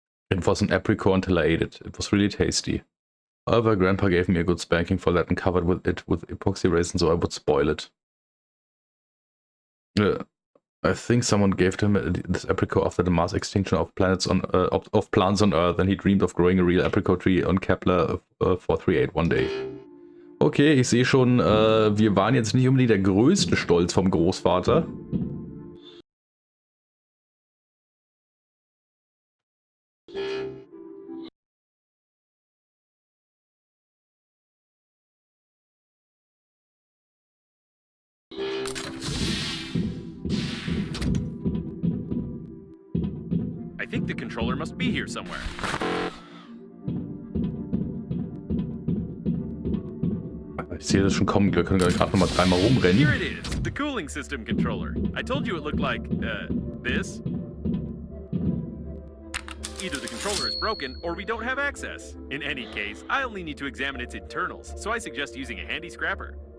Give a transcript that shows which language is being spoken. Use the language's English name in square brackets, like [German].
[English] It was an apricot until I ate it. It was really tasty. However, grandpa gave me a good spanking for that and covered it with epoxy resin so I would spoil it. I think someone gave to him this apricot after the mass extinction of plants on plants on Earth, and he dreamed of growing a real apricot tree on Kepler 438 one day. [German] Okay, ich sehe schon, wir waren jetzt nicht unbedingt der größte Stolz vom Großvater. [English] I think the controller must be here somewhere. [German] Ich sehe das schon kommen, wir können gerade nochmal dreimal rumrennen. [English] Here it is, the cooling system controller. I told you it looked like, this. Either the controller is broken, or we don't have access. In any case, I only need to examine its internals, so I suggest using a handy scrapper.